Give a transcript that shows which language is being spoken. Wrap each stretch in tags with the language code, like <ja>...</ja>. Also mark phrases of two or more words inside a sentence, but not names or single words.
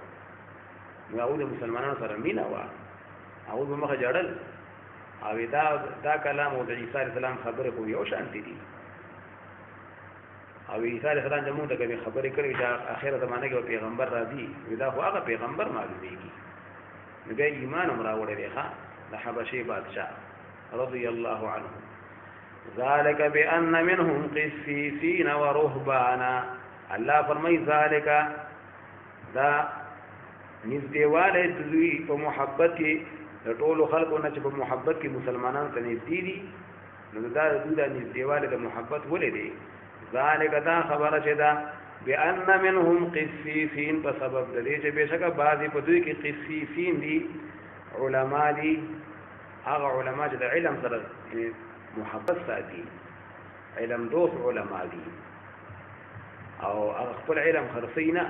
<ps>نو هغوی د مسلمانانو سره مینه وه، هغوی به مخه جړل او دا کلام او د عیسی</ps> <ar>علیه السلام</ar> <ps>خبرې خو یو شانتې دي. او عیسی</ps> <ar>علیه السلام</ar> <ps>چې موږ ته کومې خبرې کړې چې اخره زمانه کې پیغمبر راځي، دا خو هغه پیغمبر معلومېږي. نو بیا ایمان هم راوړی دی ښه د حبشې بادشاه</ps> <ar>رضی الله عنه. ذلك بأن منهم قسيسين ورهبانا.</ar> <ps>الله فرمای ذالک دا نږدېوالی د دوی په محبت کې د ټولو خلکو نه چې په محبت کې مسلمانانو ته نږدې دي، نو دا د دوی دا نږدېوالی د محبت ولې دی؟ ذالک دا خبره چې ده</ps> <ar>بأن منهم قسیسین</ar> <ps>په سبب د دې چې بېشکه بعضې په دوی کې قسیسین دي، علما دي، هغه علما چې د علم سره محبت ساتي، علم دوست علما دي او هغه خپل علم خرڅوي نه.</ps>